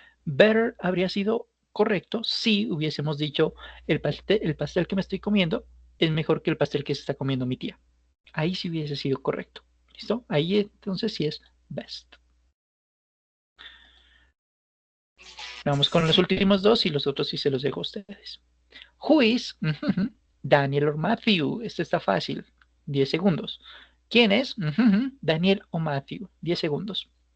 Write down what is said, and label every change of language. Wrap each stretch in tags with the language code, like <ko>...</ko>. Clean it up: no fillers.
<es>Better habría sido correcto si hubiésemos dicho el pastel que me estoy comiendo es mejor que el pastel que se está comiendo mi tía. Ahí sí hubiese sido correcto. ¿Listo? Ahí entonces sí es best. Vamos con los últimos dos y los otros sí se los dejo a ustedes.</es> <en>Who is Daniel or Matthew?</en> <es>Este está fácil. 10 segundos. ¿Quién es Daniel o Matthew? 10 segundos.</es>